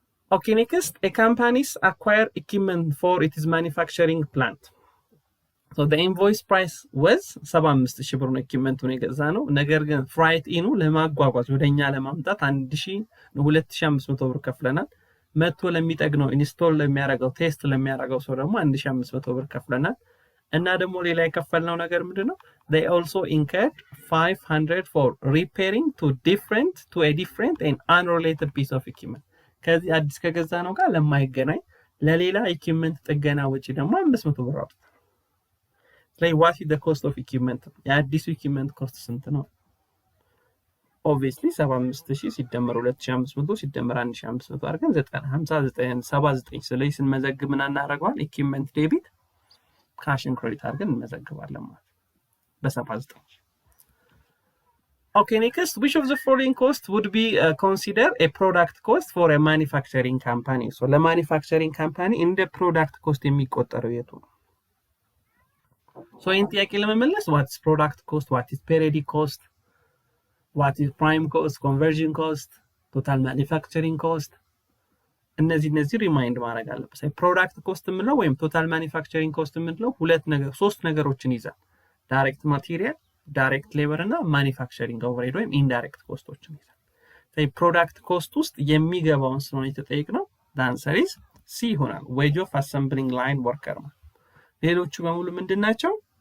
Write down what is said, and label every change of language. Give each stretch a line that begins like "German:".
English: Okay next a companies acquire equipment for its manufacturing plant so the invoice price was
Amharic: 75000 ብር ነው equipmentውን የገዛነው ነገር ግን freight ኢኑ ለማጓጓዝ ወደኛ ለማምጣት 2500 ብር ከፍለናል መጥቶ ለሚጠግነው ኢንስቶል ለሚያደርገው ቴስት ለሚያደርገው ሰው ደግሞ 1500 ብር ከፍለናል እና ደግሞ ሌላ የከፈልነው ነገር ምንድነው
English: they also incurred 500 for repairing to a different and unrelated piece of equipment
Amharic: ከዚህ አዲስ ከገዛነው ጋር ለማይገናኝ ለሌላ ኢኩዊፕመንት ጥገና ወጪ ደግሞ 500 ብር አውጥተናል ስለዚህ
English: what is the cost of equipment
Amharic: የአዲሱ ኢኩዊፕመንት ኮስት ስንት ነው obviously 75000 ሲደመር 2500 ሲደመር 1500 አድርገን 59 ስለዚህ ስንመዘግብ ምን እናደርገዋለን ኢኩዊፕመንት ዴቢት ካሽን ክሬዲት አድርገን እንመዘግባለን ማለት በ79
English: Okay, next, which of the following costs would be considered a product cost for a manufacturing company? So, the manufacturing company in the product cost
Amharic: የሚቆጠረው የቱ ነው?
English: So, in
Amharic: ጥያቄ ለመመለስ
English: what is product cost, what is periodic cost, what is prime cost, conversion cost, total manufacturing cost
Amharic: እነዚህ ሪማይንድ ማድረግ አለበት። ፕሮዳክት ኮስት የምንለው ወይም ቶታል ማኒፋክቸሪንግ ኮስት የምንለው ሶስት ነገሮችን ይዛል። ዳይሬክት ማቴሪያል ዳይሬክት ሌበር እና ማኒፋክቸሪንግ ኦቨርሄድ ወይም ኢንዳይሬክት ኮስቶችን ይዛል። ስለዚህ ፕሮዳክት ኮስት ውስጥ የሚገባውን ስለሆነ የተጠየቅነው አንሰር ኢዝ ሲ ይሆናል። ዌጅ ኦፍ አሰምብሊንግ ላይን ወርከር ነው። ሌሎቹ በሙሉ ምንድን ናቸው?